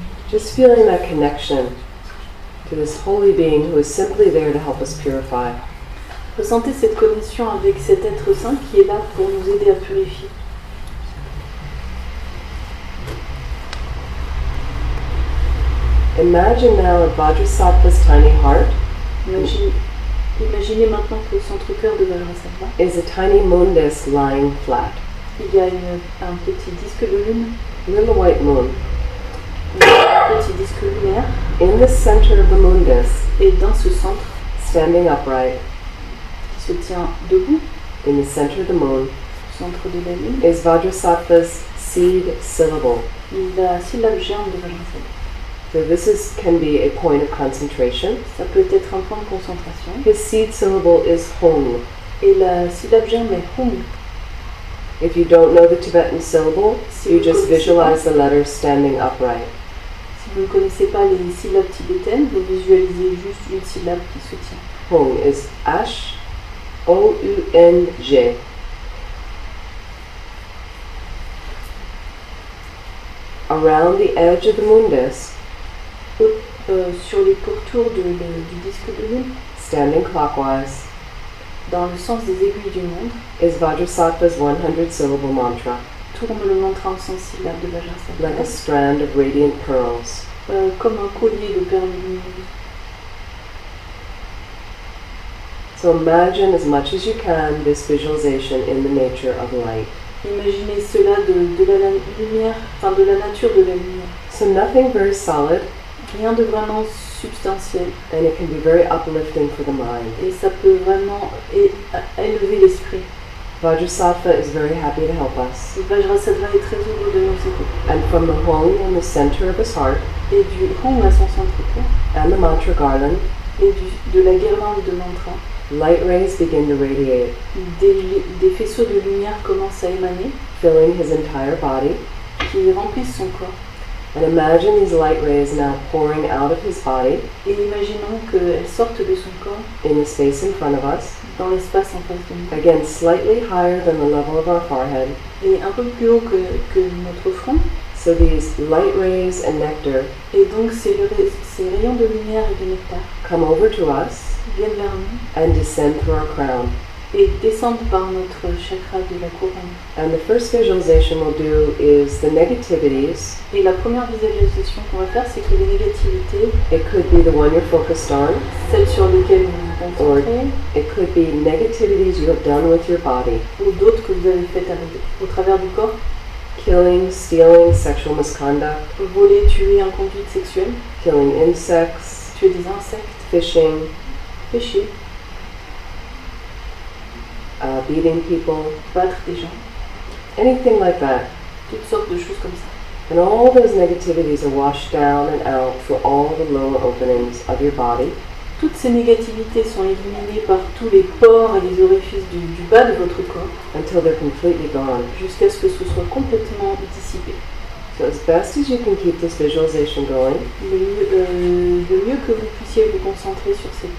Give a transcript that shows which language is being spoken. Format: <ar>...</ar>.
<en>Just feeling that connection to this holy being who is simply there to help us purify.</en> <fr>Ressentez cette connexion avec cet être saint qui est là pour nous aider à purifier.</fr> <en>Imagine now Vajrasattva's tiny heart</en> <fr>Imaginez maintenant que le centre-cœur de Vajrassatva,</fr> <en>is a tiny moon disk lying flat.</en> <fr>il y a un petit disque de lune,</fr> <en>Little white moon.</en> <fr>un petit disque lunaire,</fr> <en>In the center of the moon disk,</en> <fr>et dans ce centre,</fr> <en>standing upright,</en> <fr>qui se tient debout,</fr> <en>in the center of the moon,</en> <fr>centre de la lune,</fr> <en>is Vajrasattva's seed syllable.</en> <fr>la syllabe germe de Vajrassatva.</fr> <en>So this can be a point of concentration.</en> <fr>Ça peut être un point de concentration.</fr> <en>His seed syllable is Hong.</en> <fr>Et la syllabe germe est Hong.</fr> <en>If you don't know the Tibetan syllable,</en> <fr>Si</fr> <en>you</en> <fr>vous</fr> <en>just</en> <fr>connaissez</fr> <en>visualize the letters standing upright.</en> <fr>Si vous ne connaissez pas les syllabes tibétaines, vous visualisez juste une syllabe qui se tient.</fr> <en>Hong is Ash, O-U-N-G. Around the edge of the moon disk,</en> <fr>Sur les pourtours du disque de lune,</fr> <en>standing clockwise,</en> <fr>dans le sens des aiguilles du monde,</fr> <en>is Vajrasattva's 100-syllable mantra,</en> <fr>tourne le mantra en 100 syllabes de</fr> <en>like a</en> <fr>Vajrassatva,</fr> <en>strand of radiant pearls.</en> <fr>comme un collier de perles lumineuses.</fr> <en>So imagine as much as you can this visualization in the nature of light.</en> <fr>Imaginez cela de la lumière, enfin de la nature de la lumière.</fr> <en>So nothing very solid,</en> <fr>Rien de vraiment substantiel.</fr> <en>and it can be very uplifting for the mind.</en> <fr>Et ça peut vraiment élever l'esprit.</fr> <en>Vajrasattva is very happy to help us.</en> <fr>Vajrassatva est très heureux de nous aider.</fr> <en>And from the Hong in the center of his heart,</en> <fr>Et du Hong à son centre-cœur,</fr> <en>and the mantra garland,</en> <fr>et de la guirlande de mantra,</fr> <en>light rays begin to radiate,</en> <fr>des faisceaux de lumière commencent à émaner,</fr> <en>filling his entire body.</en> <fr>qui remplissent son corps.</fr> <en>And imagine these light rays now pouring out of his body</en> <fr>Et imaginons qu'elles sortent de son corps</fr> <en>in the space in front of us,</en> <fr>dans l'espace en face de nous.</fr> <en>again slightly higher than the level of our forehead,</en> <fr>Et un peu plus haut que notre front,</fr> <en>So these light rays and nectar</en> <fr>Et donc ces rayons de lumière et de nectar</fr> <en>come over to us</en> <fr>viennent vers nous</fr> <en>and descend through our crown.</en> <fr>et descendent par notre chakra de la couronne.</fr> <en>And the first visualization we'll do is the negativities.</en> <fr>Et la première visualisation qu'on va faire, c'est que les négativités,</fr> <en>It could be the one you're focused on,</en> <fr>celles sur lesquelles vous vous concentrez,</fr> <en>it could be negativities you have done with your body.</en> <fr>ou d'autres que vous avez faites au travers du corps,</fr> <en>Killing, stealing, sexual misconduct,</en> <fr>voler, tuer, inconduite sexuelle,</fr> <en>killing insects,</en> <fr>tuer des insectes,</fr> <en>fishing,</en> <fr>pécher,</fr> <en>beating people,</en> <fr>battre des gens,</fr> <en>anything like that.</en> <fr>toutes sortes de choses comme ça.</fr> <en>And all those negativities are washed down and out through all the lower openings of your body.</en> <fr>Toutes ces négativités sont éliminées par tous les pores et les orifices du bas de votre corps</fr> <en>Until they're completely gone.</en> <fr>jusqu'à ce que ce soit complètement dissipé.</fr> <en>So as best as you can keep this visualization going,</en> <fr>Le mieux que vous puissiez vous concentrer sur cette</fr>